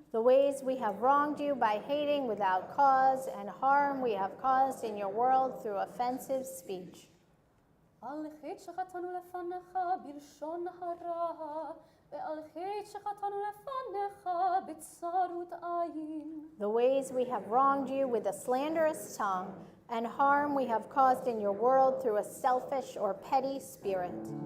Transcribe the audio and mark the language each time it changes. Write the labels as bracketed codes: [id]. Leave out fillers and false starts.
[en] The ways we have wronged you by hating without cause, and harm we have caused in your world through offensive speech. [he] על חטא שחטאנו לפניך בלשון הרע, ועל חטא שחטאנו לפניך בצרות עין. [en] The ways we have wronged you with a slanderous tongue, and harm we have caused in your world through a selfish or petty spirit.